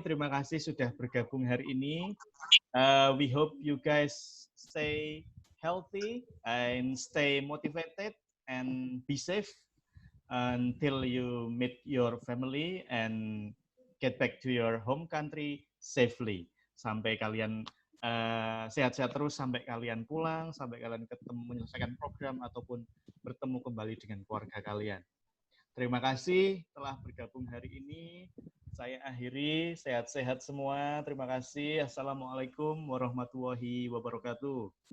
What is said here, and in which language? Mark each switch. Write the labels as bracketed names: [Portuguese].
[Indonesian] Terima kasih sudah bergabung hari ini. [English] We hope you guys stay healthy and stay motivated and be safe until you meet your family and get back to your home country safely. [Indonesian] Sampai kalian sehat-sehat terus, sampai kalian pulang, sampai kalian ketemu menyelesaikan program ataupun bertemu kembali dengan keluarga kalian. Terima kasih telah bergabung hari ini. Saya akhiri, sehat-sehat semua. Terima kasih. Assalamualaikum warahmatullahi wabarakatuh.